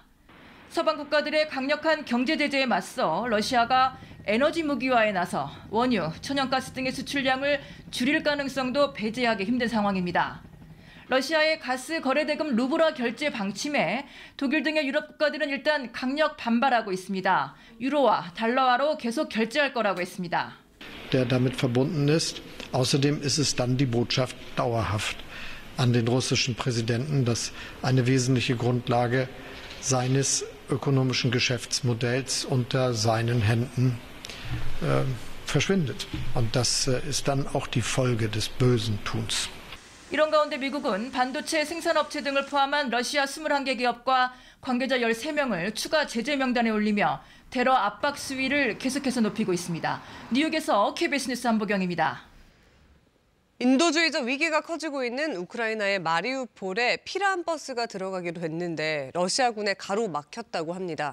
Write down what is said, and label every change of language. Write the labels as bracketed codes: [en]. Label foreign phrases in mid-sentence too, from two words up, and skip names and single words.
[ko] 서방 국가들의 강력한 경제 제재에 맞서 러시아가 에너지 무기화에 나서 원유, 천연가스 등의 수출량을 줄일 가능성도 배제하기 힘든 상황입니다. 러시아의 가스 거래 대금 루브라 결제 방침에 독일 등의 유럽 국가들은 일단 강력 반발하고 있습니다. 유로와 달러화로 계속 결제할 거라고 했습니다. [de] Der damit verbunden ist. Außerdem ist es dann die Botschaft dauerhaft an den russischen Präsidenten, dass eine wesentliche Grundlage seines ökonomischen Geschäftsmodells unter seinen Händen verschwindet. Und das ist dann auch die Folge des bösen Tuns. [ko] 이런 가운데 미국은 반도체 생산업체 등을 포함한 러시아 21개 기업과 관계자 13명을 추가 제재 명단에 올리며 테러 압박 수위를 계속해서 높이고 있습니다. 뉴욕에서 KBS 뉴스 한보경입니다. 인도주의적 위기가 커지고 있는 우크라이나의 마리우폴에 피라한 버스가 들어가기로 했는데 러시아군에 가로막혔다고 합니다.